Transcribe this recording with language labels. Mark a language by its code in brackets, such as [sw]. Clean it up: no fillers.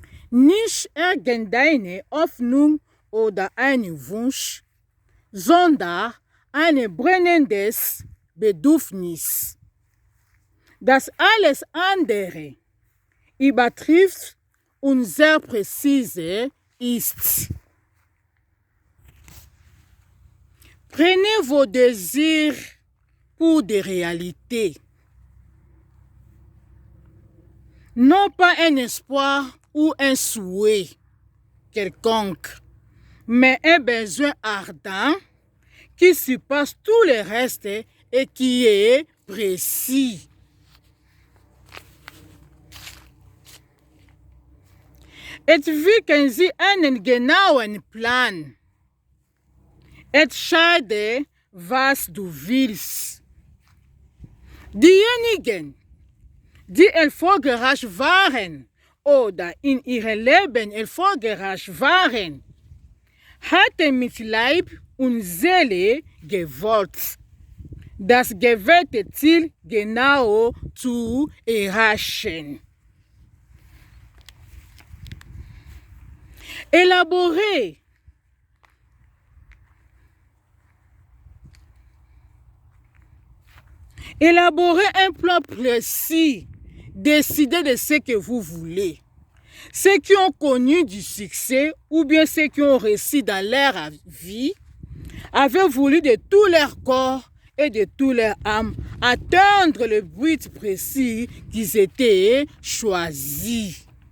[de] Nicht irgendeine Hoffnung oder ein Wunsch, sondern ein brennendes Bedürfnis. Das alles andere übertrifft und sehr präzise ist. [fr] Prenez vos désirs pour des réalités. Non pas un espoir ou un souhait quelconque, mais un besoin ardent qui surpasse tout le reste et qui est précis. [de] Entwickeln Sie einen genauen Plan. Entscheide, was du willst. Diejenigen, die erfolgreich waren oder in ihrem Leben erfolgreich waren, hatten mit Leib und Seele gewollt, das gewählte Ziel genau zu erreichen. [fr] Élaborer un plan précis. Décidez de ce que vous voulez. Ceux qui ont connu du succès ou bien ceux qui ont réussi dans leur vie avaient voulu de tout leur corps et de toute leur âme atteindre le but précis qu'ils étaient choisis.